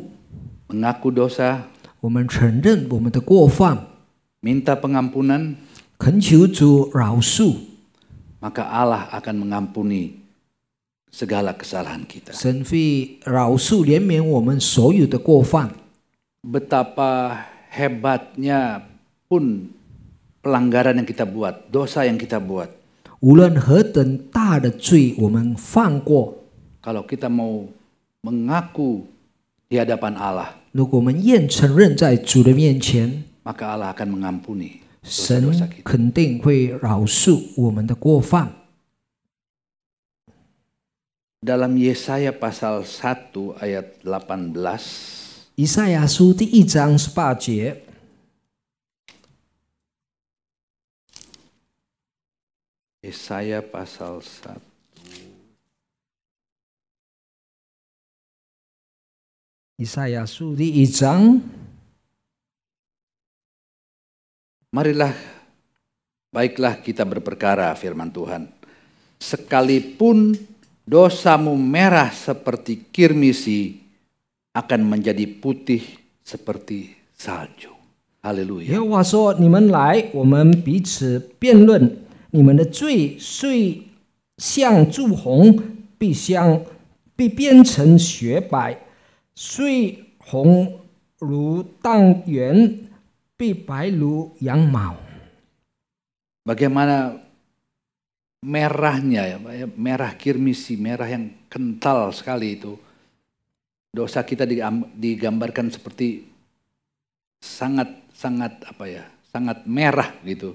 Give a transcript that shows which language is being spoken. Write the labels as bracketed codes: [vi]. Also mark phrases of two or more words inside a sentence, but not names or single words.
[id] mengaku dosa, [zh] 我们承认我们的过犯， [id] minta pengampunan, [zh] 恳求主饶恕， [id] maka Allah akan mengampuni segala kesalahan kita. [zh] 神会饶恕怜悯我们所有的过犯。 [id] Betapa hebatnya pun pelanggaran yang kita buat, dosa yang kita buat. [zh] 无论何等大的罪我们犯过， [id] Kalau kita mau mengaku di hadapan Allah, [zh] 如果我们愿承认在主的面前， [id] maka Allah akan mengampuni [zh] 神 [id] dosa-dosa kita. [zh] 肯定会饶恕我们的过犯。 [id] dalam Yesaya pasal 1 ayat 18. [zh] 以赛亚书第1章18节， [id] Yesaya pasal 1. [zh] Yesaya 书第1章， [id] Marilah, baiklah kita berperkara, firman Tuhan. Sekalipun dosamu merah seperti kirmisi, akan menjadi putih seperti salju. [zh] 耶 [id] Haleluya. [zh] 和华说：“你们来，我们彼此辩论。你们的罪虽像朱红，必变成雪白；虽红如荡圆，必白如羊毛。” [id] Bagaimana merahnya, merah kirmisi, merah yang kental sekali itu. Dosa kita digambarkan seperti sangat merah gitu.